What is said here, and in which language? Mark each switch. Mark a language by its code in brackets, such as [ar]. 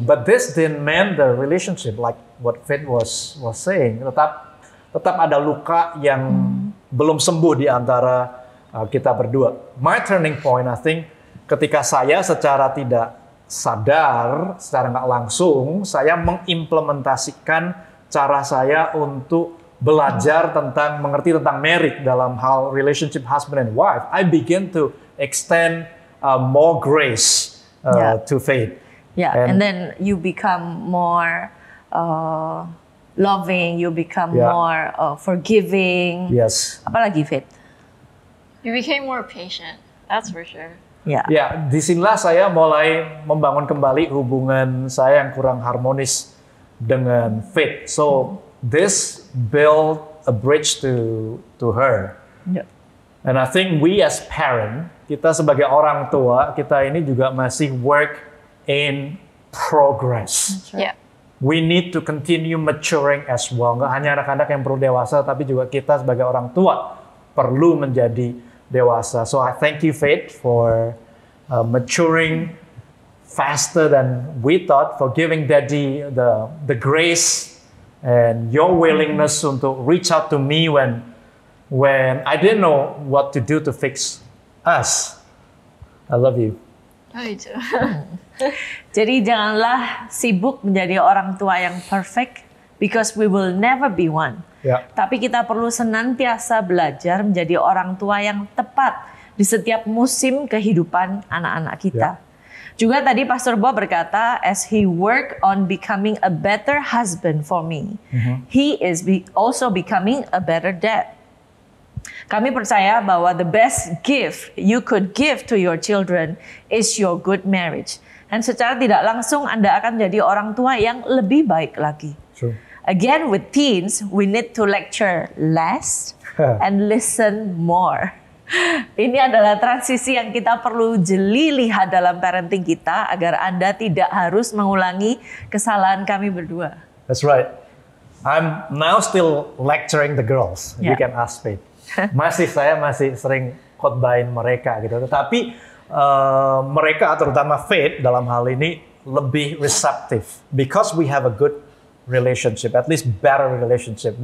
[en] But this didn't mend the relationship, like what Faith was saying. [id] Tetap ada luka yang belum sembuh di antara kita berdua. [en] My turning point, I think, [id] ketika saya secara tidak sadar, secara nggak langsung, saya mengimplementasikan cara saya untuk belajar tentang, mengerti tentang marriage dalam hal [en] relationship husband and wife. I begin to extend more grace to Faith. Yeah, and then you become more loving, you become more forgiving. Yes. [id] Apalagi Faith? [en] You became more patient, that's for sure. [id] Ya. Ya, disinilah saya mulai membangun kembali hubungan saya yang kurang harmonis dengan Faith. [en] So this built a bridge to her. Yeah. And I think we as parent, [id] kita sebagai orang tua, kita ini juga masih [en] work in progress. Right. Yeah. We need to continue maturing as well. [id] Nggak hanya anak-anak yang perlu dewasa, tapi juga kita sebagai orang tua perlu menjadi dewasa. [en] So I thank you, Faith, for maturing faster than we thought, for giving Daddy the grace and your willingness [id] untuk [en] reach out to me when I didn't know what to do to fix us. I love you. Oh, you too. [id] Jadi janganlah sibuk menjadi orang tua yang perfect, [en] because we will never be one. Yeah. [id] Tapi kita perlu senantiasa belajar menjadi orang tua yang tepat di setiap musim kehidupan anak-anak kita. Juga tadi Pastor Bob berkata, [en] as he work on becoming a better husband for me, he is also becoming a better dad. [id] Kami percaya bahwa [en] the best gift you could give to your children is your good marriage. [id] Dan secara tidak langsung Anda akan jadi orang tua yang lebih baik lagi. [en] True. Again, with teens, we need to lecture less and listen more. [id] Ini adalah transisi yang kita perlu jeli lihat dalam parenting kita agar Anda tidak harus mengulangi kesalahan kami berdua. [en] That's right. I'm now still lecturing the girls. You Yeah. can ask me. [id] Saya masih sering khotbahin mereka gitu. Tetapi mereka terutama Faith dalam hal ini lebih receptive [en] because we have a good relationship, at least better relationship.